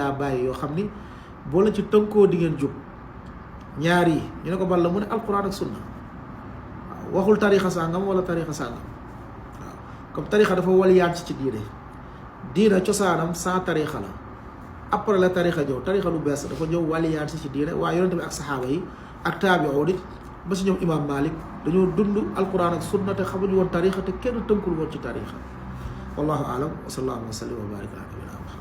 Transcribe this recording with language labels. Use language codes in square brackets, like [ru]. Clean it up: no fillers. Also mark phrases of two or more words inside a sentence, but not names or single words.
[wo] laa bàyyi yoo xam ni boo leen ci tënkoo di ngeen jub ñaar yi ñu ne ko bal la mu ne alquran ak sunna waaw waxul tarixa sàngam wala tarixa sàngam waaw comme tarixa dafa waliyaan ci diina cosaanam sans tarixa la après la tarixa ñëw tarixa lu bees dafa ñëw waliyaan ci diine waaye yonente bi ak saxaaba yi ak taabi'un ba si ñoom imam Malik dañoo dund alquran ak sunna te xamuñu woon tarixa te kenn tënkul woon ci tarixa [ar] والله أعلم وصلى الله وسلم وبارك على نبينا